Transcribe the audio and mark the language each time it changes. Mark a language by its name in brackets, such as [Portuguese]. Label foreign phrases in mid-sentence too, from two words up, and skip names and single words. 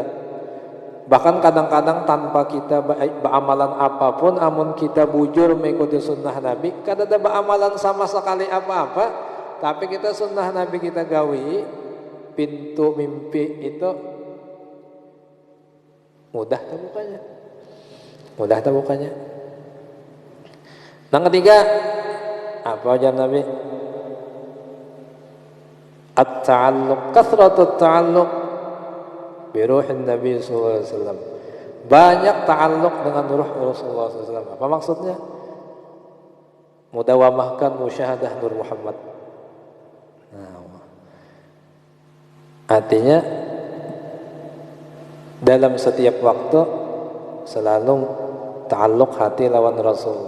[Banjar] Bahkan kadang-kadang tanpa kita beramalan apapun, amun kita bujur mengikuti sunnah Nabi, kada ada beramalan sama sekali apa-apa, tapi kita sunnah Nabi kita gawi, pintu mimpi itu mudah terbukanya. Mudah terbukanya. Yang ketiga, apa ajar Nabi? [Arabic] التعلق كثرة التعلق بروح النبي صلى الله عليه وسلم. [Banjar] Banyak ta'alluq dengan ruh [Arabic] رسول الله صلى الله عليه وسلم. [Banjar] Apa maksudnya? Mudawamahkan musyahadah Nur Muhammad. Nah, artinya dalam setiap waktu selalu ta'alluq hati lawan Rasulullah.